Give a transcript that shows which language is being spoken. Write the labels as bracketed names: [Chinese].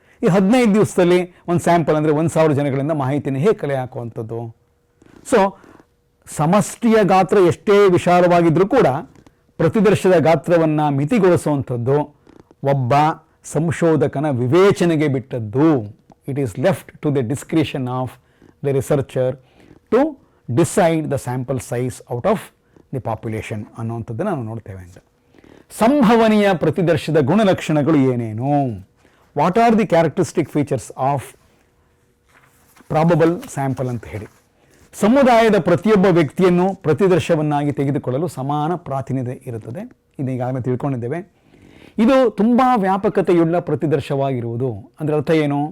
[Kannada] ಈ 15 ದಿವಸದಲ್ಲಿ ಒಂದು ಸ್ಯಾಂಪಲ್ ಅಂದರೆ 1,000 ಜನಗಳಿಂದ ಮಾಹಿತಿನ ಹೇಗೆ ಕಲೆ ಹಾಕುವಂಥದ್ದು? ಸೊ ಸಮಷ್ಟಿಯ ಗಾತ್ರ ಎಷ್ಟೇ ವಿಶಾಲವಾಗಿದ್ದರೂ ಕೂಡ ಪ್ರತಿದರ್ಶದ ಗಾತ್ರವನ್ನು ಮಿತಿಗೊಳಿಸುವಂಥದ್ದು ಒಬ್ಬ ಸಂಶೋಧಕನ ವಿವೇಚನೆಗೆ ಬಿಟ್ಟದ್ದು. [English] It is left to the discretion of the researcher to decide the sample size out of the population [Kannada] ಅನ್ನುವಂಥದ್ದನ್ನು ನಾವು ನೋಡ್ತೇವೆ ಅಂತ. ಸಂಭವನೀಯ ಪ್ರತಿದರ್ಶದ ಗುಣಲಕ್ಷಣಗಳು ಏನೇನು? [English] what are the characteristic features of probable sample [Kannada] ಅಂತ ಹೇಳಿ. ಸಮುದಾಯದ ಪ್ರತಿಯೊಬ್ಬ ವ್ಯಕ್ತಿಯನ್ನು ಪ್ರತಿದರ್ಶವನ್ನಾಗಿ ತೆಗೆದುಕೊಳ್ಳಲು ಸಮಾನ ಪ್ರಾತಿನಿಧ್ಯ ಇರುತ್ತದೆ. ಇದು ಈಗಾಗಲೇ ತಿಳ್ಕೊಂಡಿದ್ದೇವೆ. ಇದು ತುಂಬ ವ್ಯಾಪಕತೆಯುಳ್ಳ ಪ್ರತಿದರ್ಶವಾಗಿರುವುದು. ಅಂದರೆ ಅರ್ಥ ಏನು?